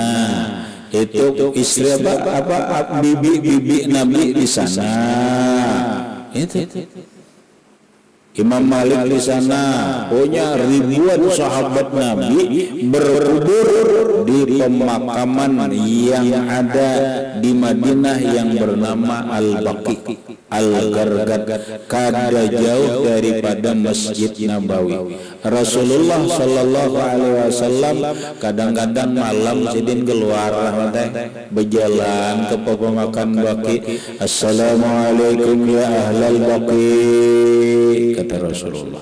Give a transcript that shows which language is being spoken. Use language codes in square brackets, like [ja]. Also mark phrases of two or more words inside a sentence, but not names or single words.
[id] Itu istri apa bibi Nabi di sana. Itu Imam Malik di sana punya ribuan sahabat Nabi berkubur di pemakaman yang ada di Madinah yang bernama Al-Baqi Al-Gharqad, kada jauh daripada Masjid Nabawi. [bjn] Rasulullah [ar] صلى الله عليه وسلم [bjn] kadang-kadang malam sidin keluar berjalan ke pemakaman Baqi. [ar] السلام عليكم يا أهل البقيع, kata Rasulullah.